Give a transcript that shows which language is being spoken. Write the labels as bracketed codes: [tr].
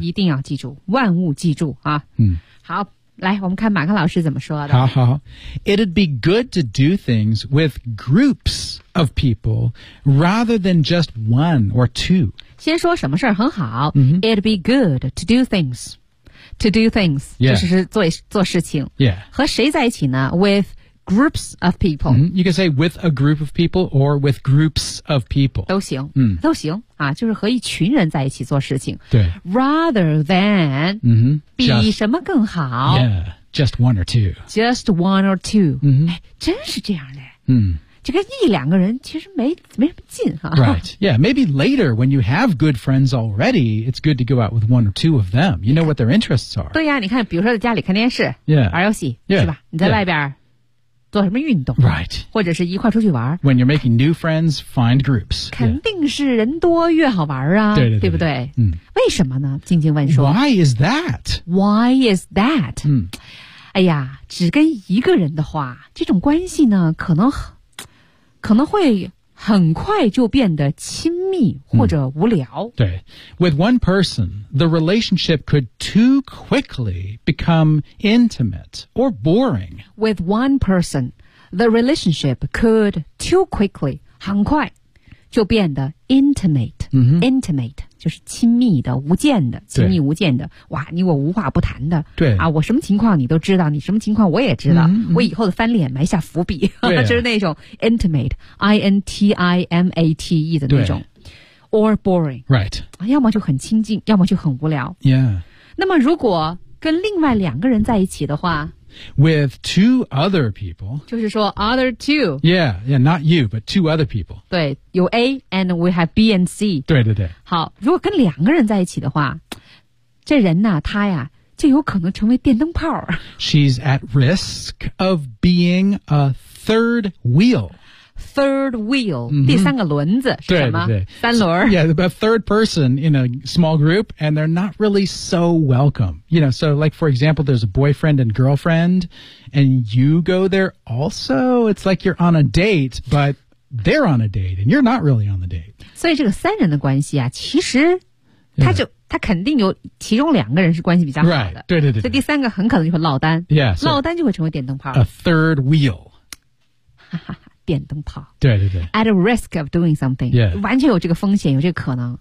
[zh] 一定要记住万物记住啊、嗯、好来我们看马克老师怎么说的好好 [en] It'd be good to do things with groups of people rather than just one or two [zh] 先说什么事很好、 mm-hmm. [en] It'd be good to do things To do things、 yeah. [zh] 就是 做事情、 [en] yeah. [zh] 和谁在一起呢 [en] With groups of people、 mm-hmm. You can say with a group of people or with groups of people [zh] 都行、 mm-hmm. 都行啊，就是和一群人在一起做事情。对 [en] ，rather than、 mm-hmm. [zh] just, 比什么更好 [en] ？Yeah，just one or two. Just one or two.、 Mm-hmm. [zh] 哎，真是这样的。嗯，这个一两个人其实没什么劲哈、啊。 [en] Right. Yeah. Maybe later when you have good friends already, it's good to go out with one or two of them. You know what their interests are. [zh] 对呀、啊，你看，比如说在家里看电视、 [en] yeah. [zh] 玩游戏， [en] yeah. [zh] 是吧？你在外边、 [en] yeah. [zh] 做什么运动 [en] ，right， [zh] 或者是一块出去玩。 [en] When you're making new friends, find groups。 [zh] 肯定是人多越好玩啊，对不对？嗯，为什么呢？静静问说。 [en] Why is that？ [zh] 嗯，哎呀，只跟一个人的话，这种关系呢，可能会很快就变得亲密或者无聊。嗯、 [en] 对 ，with one person, the relationship could too quickly become intimate or boring. With one person, the relationship could too quickly [zh] 很快就变得 [en] intimate、嗯、 [zh] intimate 就是亲密的、无间的、亲密无间的。哇，你我无话不谈的。对啊，我什么情况你都知道，你什么情况我也知道。嗯、我以后的翻脸埋下伏笔，啊、就是那种 intimate, intimate 的那种 ， [en] or boring, right？ [zh] 要么就很亲近，要么就很无聊。 [en] Yeah。 [zh] 那么如果跟另外两个人在一起的话。 [en] With two other people. [zh] 就是说 other two. [en] Yeah, yeah, not you, but two other people. [zh] 对，有 [en] A, and we have B and C. [zh] 对对对。好，如果跟两个人在一起的话，这人呢，他呀，就有可能成为电灯泡。 [en] She's at risk of being a third wheel. [zh] Third wheel,、mm-hmm. 第三个轮子是什么？对对对，三轮。 [en] Yeah, a third person in a small group, and they're not really so welcome. You know, so like, for example, there's a boyfriend and girlfriend, and you go there also. It's like you're on a date, but they're on a date, and you're not really on the date. [zh] 所以这个三人的关系啊，其实他就、 [en] yeah. [zh] 他肯定有其中两个人是关系比较好的。 [en] Right. [zh] 对对对对。所以第三个很可能就会落单。 [en] Yeah, [zh] so, 落单就会成为电灯泡。 [en] A third wheel. [zh] 哈哈。电灯泡，对对对 [en] ，at a risk of doing something，、 yeah. [zh] 完全有这个风险，有这个可能。